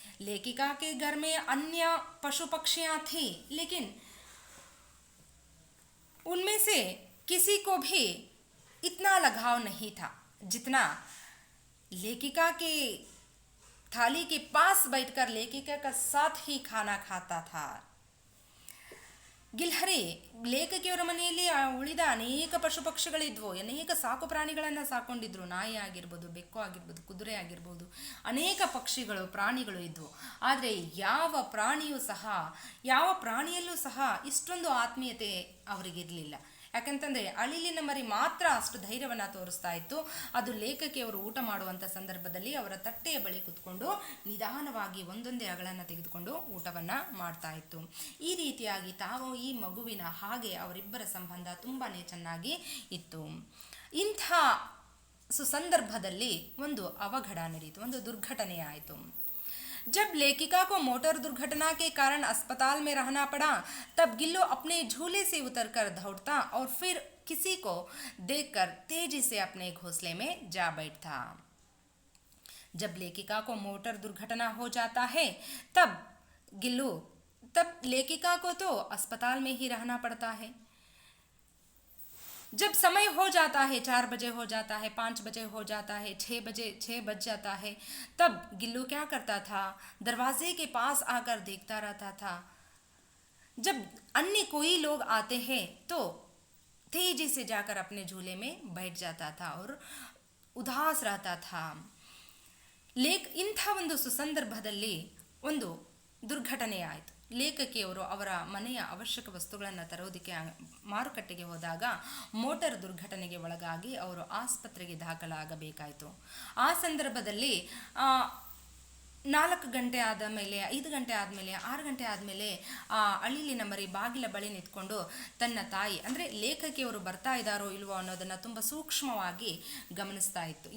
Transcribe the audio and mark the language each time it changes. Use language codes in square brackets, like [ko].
[hi] लेखिका के घर में अन्य पशु पक्षियाँ थी, लेकिन उनमें से किसी को भी इतना लगाव नहीं था जितना लेखिका के थाली के पास बैठकर लेखिका का साथ ही खाना खाता था. [kn] ಗಿಲ್ಹರಿ ಲೇಖಕಿಯವರ ಮನೆಯಲ್ಲಿ ಉಳಿದ ಅನೇಕ ಪಶು ಪಕ್ಷಿಗಳಿದ್ವು, ಅನೇಕ ಸಾಕು ಪ್ರಾಣಿಗಳನ್ನು ಸಾಕೊಂಡಿದ್ರು. ನಾಯಿ ಆಗಿರ್ಬೋದು, ಬೆಕ್ಕು ಆಗಿರ್ಬೋದು, ಕುದುರೆ ಆಗಿರ್ಬೋದು, ಅನೇಕ ಪಕ್ಷಿಗಳು ಪ್ರಾಣಿಗಳು ಇದ್ವು. ಆದರೆ ಯಾವ ಪ್ರಾಣಿಯಲ್ಲೂ ಸಹ ಇಷ್ಟೊಂದು ಆತ್ಮೀಯತೆ ಅವರಿಗಿರಲಿಲ್ಲ. ಯಾಕಂತಂದರೆ ಅಳಿಲಿನ ಮರಿ ಮಾತ್ರ ಅಷ್ಟು ಧೈರ್ಯವನ್ನು ತೋರಿಸ್ತಾ ಇತ್ತು. ಅದು ಲೇಖಕಿಯವರು ಊಟ ಮಾಡುವಂಥ ಸಂದರ್ಭದಲ್ಲಿ ಅವರ ತಟ್ಟೆಯ ಬಳಿ ಕುತ್ಕೊಂಡು ನಿಧಾನವಾಗಿ ಒಂದೊಂದೇ ಅಗಳನ್ನು ತೆಗೆದುಕೊಂಡು ಊಟವನ್ನು ಮಾಡ್ತಾ ಇತ್ತು. ಈ ರೀತಿಯಾಗಿ ತಾವು ಈ ಮಗುವಿನ ಹಾಗೆ ಅವರಿಬ್ಬರ ಸಂಬಂಧ ತುಂಬಾ ಚೆನ್ನಾಗಿ ಇತ್ತು. ಇಂಥ ಸುಸಂದರ್ಭದಲ್ಲಿ ಒಂದು ಅವಘಡ ನಡೆಯಿತು, ಒಂದು ದುರ್ಘಟನೆ ಆಯಿತು. [hi] जब लेखिका को मोटर दुर्घटना के कारण अस्पताल में रहना पड़ा, तब गिल्लू अपने झूले से उतरकर दौड़ता और फिर किसी को देखकर तेजी से अपने घोंसले में जा बैठता। जब लेखिका को मोटर दुर्घटना हो जाता है तब लेखिका को तो अस्पताल में ही रहना पड़ता है। जब समय हो जाता है, 4 बजे हो जाता है, 5 बजे हो जाता है, 6 बज जाता है, तब गिल्लू क्या करता था, दरवाजे के पास आकर देखता रहता था। जब अन्य कोई लोग आते हैं तो तेजी से जाकर अपने झूले में बैठ जाता था और उदास रहता था। [kn] ಇಂಥ ಒಂದು ಸುಸಂದರ್ಭದಲ್ಲಿ ಒಂದು ದುರ್ಘಟನೆ ಆಯಿತು. ಲೇಖಕಿಯವರು ಅವರ ಮನೆಯ ಅವಶ್ಯಕ ವಸ್ತುಗಳನ್ನು ತರೋದಕ್ಕೆ ಮಾರುಕಟ್ಟೆಗೆ ಹೋದಾಗ ಮೋಟಾರ್ ದುರ್ಘಟನೆಗೆ ಒಳಗಾಗಿ ಅವರು ಆಸ್ಪತ್ರೆಗೆ ದಾಖಲಾಗಬೇಕಾಯಿತು. ಆ ಸಂದರ್ಭದಲ್ಲಿ 4 ಗಂಟೆ ಆದ ಮೇಲೆ, 5 ಗಂಟೆ ಆದಮೇಲೆ, 6 ಗಂಟೆ ಆದಮೇಲೆ ಆ ಅಳಿಲಿನ ಮರಿ ಬಾಗಿಲ ಬಳಿ ನಿಂತ್ಕೊಂಡು ತನ್ನ ತಾಯಿ ಅಂದರೆ ಲೇಖಕಿಯವರು ಬರ್ತಾ ಇದ್ದಾರೋ ಇಲ್ವೋ ಅನ್ನೋದನ್ನು ತುಂಬ ಸೂಕ್ಷ್ಮವಾಗಿ ಗಮನಿಸ್ತಾ ಇತ್ತು.